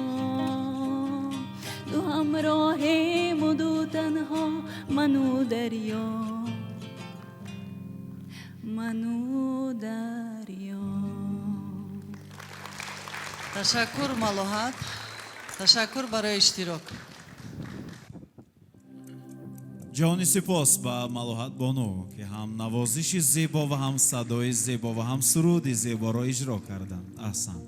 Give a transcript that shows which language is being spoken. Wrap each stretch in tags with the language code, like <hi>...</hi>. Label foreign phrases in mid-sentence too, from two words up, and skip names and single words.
<fa>دو همراهیم و دو تنها، منو دریا منو دریا. تشکر ملوحت، تشکر برای اشتراک.</fa> <tg>ҷони сипос ба малоҳат бону ки ҳам навозиши зебо ва ҳам садои зебо ва ҳам суруди зеборо иҷро карданд. аҳсан.</tg>